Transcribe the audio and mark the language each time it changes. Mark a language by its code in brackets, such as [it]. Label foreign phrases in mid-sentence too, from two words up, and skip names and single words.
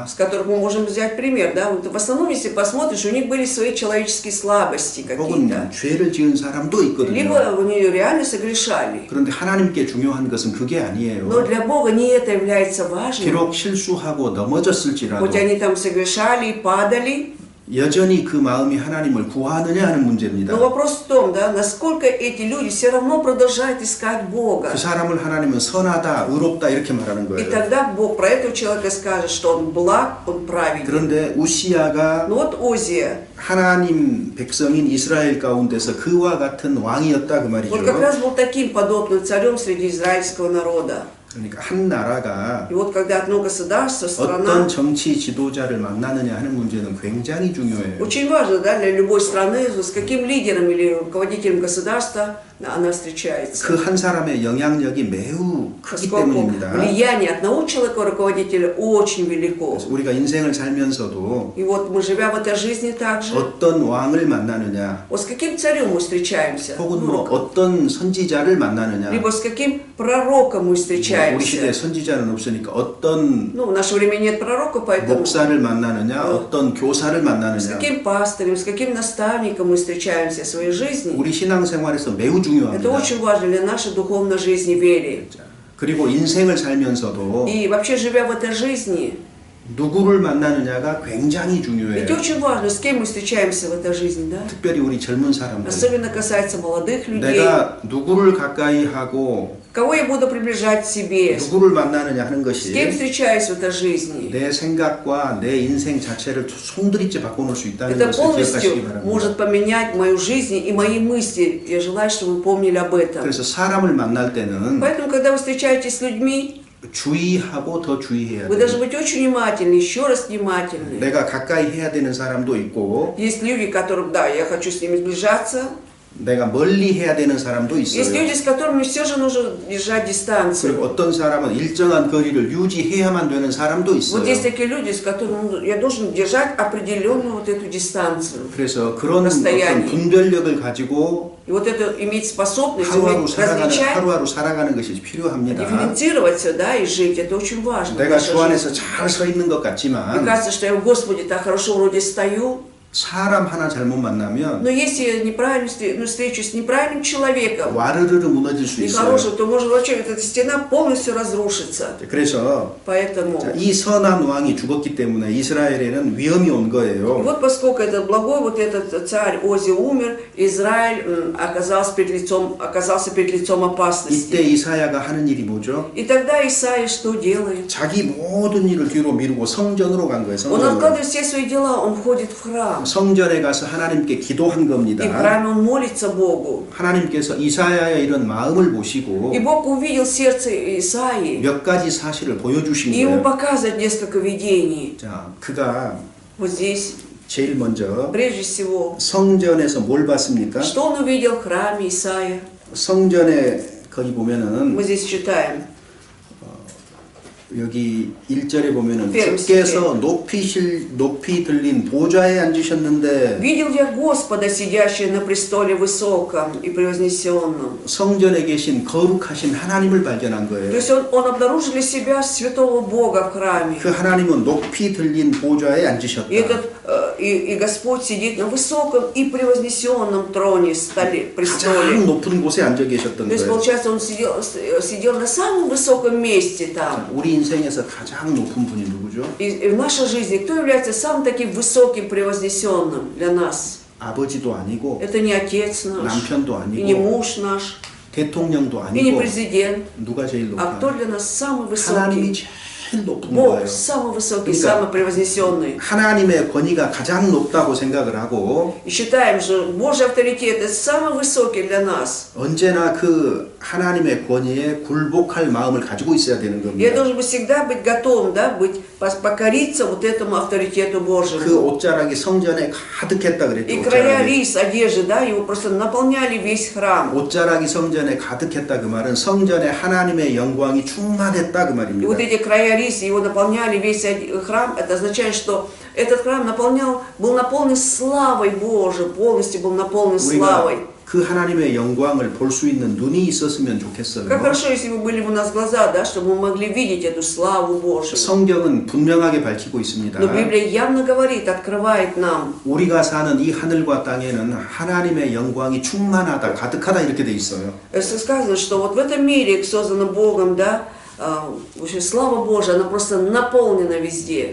[ru] с которых мы можем взять пример, да, вот в основном, если посмотришь, у них были свои человеческие слабости [ko] 혹은 [ru] какие-то, [ko] 죄를 지은 사람도 있거든요. [ru] либо они реально согрешали. [ko] 그런데 하나님께 중요한 것은 그게 [ru] Но [ko] 아니에요. [ru] для Бога не это является важным. [ko] 비록 실수하고 넘어졌을지라도 [ru] Хоть они там совершали и падали, [ko] 여전히 그 마음이 하나님을 구하느냐 하는 문제입니다. [ru] но вопрос в том, да, насколько эти люди все равно продолжают искать Бога. [ko] 그 사람을 하나님은 선하다, 의롭다 이렇게 말하는 [ru] И [ko] 거예요. [ru] тогда Бог про этого человека скажет, что он благ, он праведен. [ko] 그런데 우시야가 [ru] Но вот Озия, [ko] 하나님 백성인 이스라엘 가운데서 그와 같은 왕이었다 그 말이죠. [ru] вот как раз был таким подобным царем среди израильского народа. [ko] 그러니까 한 나라가 [ru] И вот когда одно государство, [ko] 어떤 [ru] страна, [ko] 정치 지도자를 만나느냐 하는 문제는 굉장히 중요해요. [ru] очень важно, да, для любой страны, с каким лидером или руководителем государства она встречается. [ko] 그 한 사람의 영향력이 매우 크기 [ru] Поскольку [ko] 때문입니다. [ru] влияние одного человека, руководителя, очень велико. [ko] 그래서 우리가 인생을 살면서도 [ru] И вот мы, живя в этой жизни также, [ko] 어떤 왕을 만나느냐 [ru] вот с каким царем мы встречаемся, [ko] 혹은 뭐 어떤 선지자를 만나느냐 [ru] либо с каким пророком мы [ko] 우리 시대에 [ru] встречаемся. [ko] 선지자는 없으니까 어떤 [ru] Ну, в наше время нет пророка, поэтому [ko] 목사를 만나느냐 어떤 교사를 [ru] с [ko] 만나느냐 [ru] каким пастырем, с каким наставником мы встречаемся в своей жизни, [ko] 우리 신앙생활에서 매우 [ru] это [ko] 중요합니다. [ru] очень важно для нашей духовной жизни, вере. [ko] 그리고 인생을 살면서도 [ru] И вообще, живя в этой жизни, [ko] 누구를 만나느냐가 굉장히 [ru] ведь [ko] 중요해요. [ru] очень важно, с кем мы встречаемся в этой жизни, да? [ko] 특별히 우리 젊은 사람들. [ru] Особенно касается молодых людей. [ko] 내가 누구를 가까이 하고 [ru] Кого я буду приближать к себе? [ko] 누구를 만나느냐 하는 [ru] С кем [ko] 것이 [ru] встречаюсь в этой жизни? [ko] 내 생각과 내 인생 자체를 송두리째 바꿔놓을 수 있다는 [ru] Это [ko] 것을 [ru] полностью [ko] 기억하시기 바랍니다. [ru] может поменять мою жизнь и мои мысли. Я желаю, чтобы вы помнили об этом. [ko] 그래서 사람을 만날 때는 [ru] Поэтому, когда вы встречаетесь с людьми, [ko] 주의하고 더 주의해야 [ru] вы [ko] 돼요. [ru] должны быть очень внимательны, еще раз внимательны. [ko] 내가 가까이 해야 되는 사람도 있고 [ru] Есть люди, которым, да, я хочу с ними сближаться. [ko] 내가 멀리 해야 되는 사람도 [ru] Есть [ko] 있어요. [ru] люди, с которыми все же нужно держать дистанцию. [ko] 그리고 어떤 사람은 일정한 거리를 유지해야만 되는 사람도 있어요. [ru] Вот есть такие люди, с которыми я должен держать определенную вот эту дистанцию. [ko] 그래서 그런 어떤 [ru] расстояние. [ko] 분별력을 가지고 [ru] И вот это иметь способность уметь различать, [ko] 하루하루 살아가는 것이 필요합니다. [ru] дифференцироваться, да, и жить, это очень важно. в [ko] 내가 [ru] нашей [ko] 주 안에서 [ru] жизни. [ko] 잘 서 있는 것 [ru] Мне [ko] 같지만 [ru] кажется, что я в Господе так хорошо вроде стою, [ko] 사람 하나 잘못 만나면 [ru] но если я неправильно встречусь с неправильным человеком, [ko] 와르르르 무너질 수 있어요. [ru] нехорошим, то может вообще эта стена полностью разрушится. [ko] 그래서 [ru] Поэтому, [ko] 이 선한 왕이 죽었기 때문에 이스라엘에는 위험이 온 [ru] и [ko] 거예요. [ru] вот поскольку этот благой, вот этот царь Ози умер, Израиль оказался перед лицом [ko] 이때 [ru] опасности. [ko] 이사야가 하는 일이 뭐죠? [ru] И тогда Исаия что делает? [ko] 자기 모든 일을 뒤로 미루고 성전으로 간 거예요. [ru] Он [ko] 성전으로. [ru] откладывает все свои дела, он входит в храм. [ko] 성전에 가서 하나님께 기도한 [ru] И в [ko] 겁니다. [ru] храме он молится Богу. [ko] 하나님께서 이사야의 이런 마음을 보시고 [ru] И Бог увидел сердце Исаии, [ko] 몇 가지 사실을 보여주신 [ru] и ему [ko] 거예요. [ru] показывает несколько видений. [ko] 자, 그가 [ru] Вот здесь, [ko] 제일 먼저 [ru] прежде всего, [ko] 성전에서 뭘 봤습니까? [ru] что он увидел в храме Исаия? [ko] 성전에 거기 보면은 [ru] Мы здесь читаем. [ko] 여기 1절에 보면은 [ru] первый [ko] 주께서 높이 들린 보좌에 앉으셨는데 [ru] «Видел я Господа, сидящего на престоле высоком и превознесенном». [ko] 성전에 계신 거룩하신 하나님을 발견한 [ru] То [ko] 거예요. [ru] есть он обнаружил для себя святого Бога в храме. [ko] 그 하나님은 높이 들린 보좌에 [ru] И [ko] 앉으셨다. [ru] этот и Господь сидит на высоком и превознесенном троне, [ko] 가장 [ru] престоле. [ko] 높은 곳에 앉아 계셨던 [ru] То есть, [ko] 거예요. [ru] получается, он сидел на самом высоком месте там. [ko] 우리 인생에서 가장 높은 분이 누구죠? [ru] И в нашей жизни кто является самым таким высоким, превознесенным для нас? [ko] 아버지도 아니고 [ru] Это не отец наш, [ko] 남편도 [ru] и не [ko] 아니고 [ru] муж наш, [ko] 대통령도 [ru] и не [ko] 아니고 [ru] президент. [ko] 누가 제일 [ru] А кто [ko] 높아요? [ru] для нас самый [ko] 하나님이 [ru] высокий? [ko] 제일 높은 [ru] Бог [ko] 거예요. [ru] самый высокий, [ko] 그러니까 [ru] самый превознесенный. [ko] 하나님의 권위가 가장 높다고 생각을 하고 [ru] И считаем, что Божий авторитет это самый высокий для нас. [ko] 언제나 그 하나님의 권위에 굴복할 마음을 가지고 있어야 되는 [ru] Я [ko] 겁니다. [ru] должен быть всегда быть готовым, да, покориться вот этому авторитету [ko] 그 [ru] Божьему. [ko] 옷자락이 성전에 가득했다 그랬죠. [ru] И края [ko] 옷자락이. [ru] рис, одежды, да, его просто наполняли весь храм. [ko] 옷자락이 성전에 가득했다 그 말은 성전에 하나님의 영광이 충만했다 그 [ru] И [ko] 말입니다. [ru] вот эти края рис, его наполняли весь храм, это означает, что этот храм был наполнен славой Божией, полностью был наполнен славой. [ko] 우리가 그 하나님의 영광을 볼 수 있는 눈이 있었으면 좋겠어요. [ru] Как хорошо, если бы были у нас глаза, да, чтобы мы могли видеть эту славу Божию. [ko] 성경은 분명하게 밝히고 있습니다. [ru] Но Библия явно говорит, открывает нам. [ko] 우리가 사는 이 하늘과 땅에는 하나님의 영광이 충만하다, 가득하다 이렇게 돼 있어요. [ru] Сказано, что вот в этом мире, созданном Богом, да, в общем, слава Божия, она просто наполнена везде.